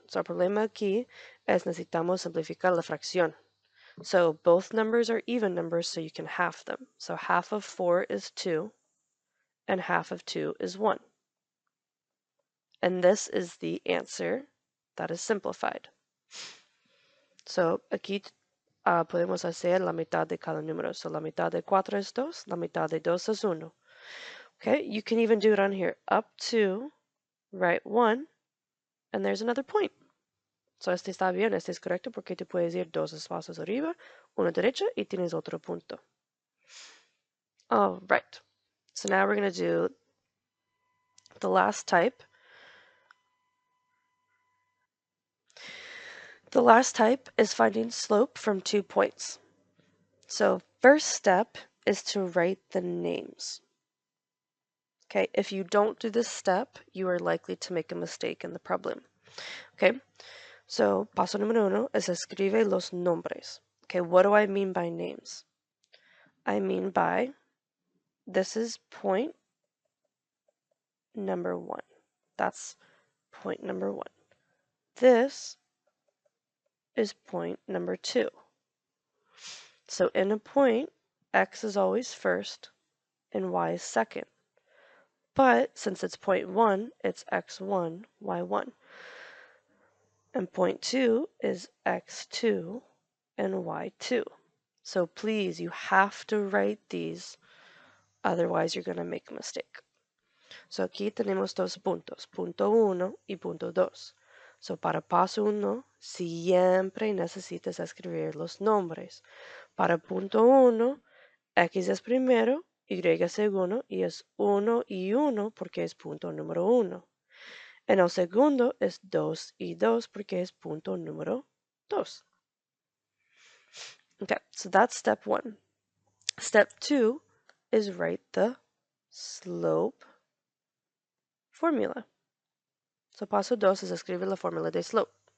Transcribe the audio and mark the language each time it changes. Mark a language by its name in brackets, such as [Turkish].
[Spanish] So el problema aquí es necesitamos simplificar la fracción. [English] So both numbers are even numbers, so you can half them. So half of 4 is 2, and half of 2 is 1. And this is the answer that is simplified. [Spanish] So aquí podemos hacer la mitad de cada número. So la mitad de 4 es 2, la mitad de 2 es 1. [English] Okay, you can even do it on here. Up 2, right 1, and there's another point. [Spanish] So este está bien, este es correcto porque tú puedes ir 2 espacios arriba, 1 derecha y tienes otro punto. [English] All right. So now we're going to do the last type. The last type is finding slope from 2 points. So first step is to write the names. Okay, if you don't do this step, you are likely to make a mistake in the problem. [Spanish] Okay, so paso número 1 es escribe los nombres. [English] Okay, what do I mean by names? I mean by this is point number 1. That's point number 1. This is point number 2. So in a point, x is always first and y is second. But since it's point 1, it's x1, y1. And point 2 is x2 and y2. So please, you have to write these, otherwise you're going to make a mistake. [Spanish] So aquí tenemos 2 puntos, punto 1 y punto 2. So para paso 1, siempre necesitas escribir los nombres. Para punto 1, x es primero, y es segundo, y es 1 y 1 porque es punto número 1. En el segundo es 2 y 2 porque es punto número 2. [English] Okay, so that's step 1. Step 2 is write the slope formula. [Spanish] So paso 2 es escribir la fórmula de slope.